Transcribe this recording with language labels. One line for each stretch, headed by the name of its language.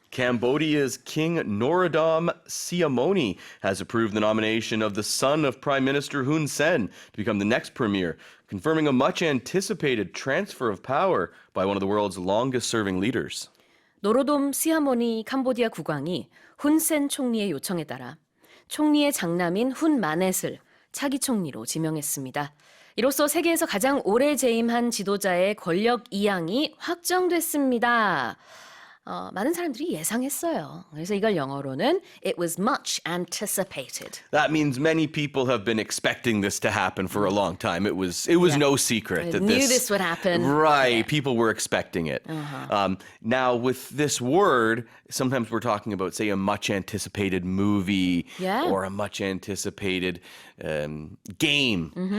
English: Cambodia's King Norodom Sihamoni has approved the nomination of the son of Prime Minister Hun Sen to become the next premier, confirming a much-anticipated transfer of power by one of the world's longest-serving leaders.
Korean: 노로돔 시하모니 캄보디아 국왕이 훈센 총리의 요청에 따라 총리의 장남인 훈 마넷을 차기 총리로 지명했습니다. 이로써 세계에서 가장 오래 재임한 지도자의 권력 이양이 확정됐습니다. 많은 사람들이 예상했어요. 그래서 이걸 영어로는
English: It was much anticipated. That means many people have been expecting this to happen for a long time. It was no secret that knew this would happen. Right, Yeah. people were expecting it. Now, with this word, sometimes we're talking about, say, a much anticipated movie or a much anticipated game.